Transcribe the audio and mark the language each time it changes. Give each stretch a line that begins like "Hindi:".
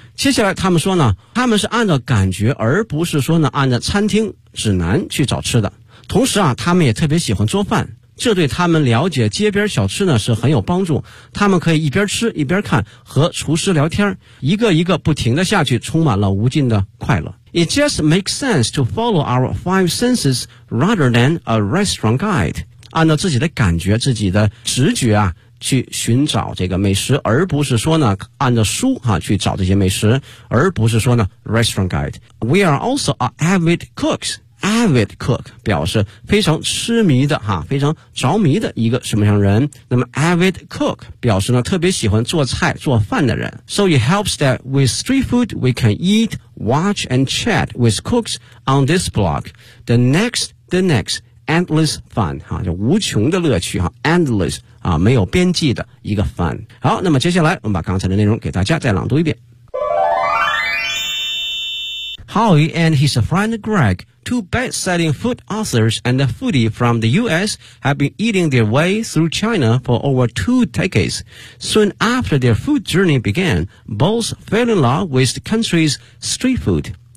Chinese: 接下来他们说呢，他们是按照感觉而不是说呢按照餐厅指南去找吃的，同时啊他们也特别喜欢做饭，这对他们了解街边小吃呢是很有帮助，他们可以一边吃一边看和厨师聊天，一个一个不停的下去，充满了无尽的快乐。
English: It just makes sense to follow our five senses rather than a restaurant guide.
Chinese: 按照自己的感觉，自己的直觉啊，去寻找这个美食，而不是说呢，按照书啊，去找这些美食，而不是说呢
English: restaurant guide. We are also avid cooks. Avid cook
Chinese: 表示非常痴迷的哈，非常着迷的一个什么样人。那么 avid cook 表示呢，特别喜欢做菜做饭的人。
English: So it helps that with street food we can eat, watch and chat with cooks on this block, the next endless fun
Chinese: 哈，就无穷的乐趣哈 ，endless 啊，没有边际的一个 fun。好，那么接下来我们把刚才的内容给大家再朗读一遍。
English: Howie and his friend Greg, two best-selling food authors and a foodie from the U.S., have been eating their way through China for over two decades. Soon after their food journey began, both fell in love with the country's street food.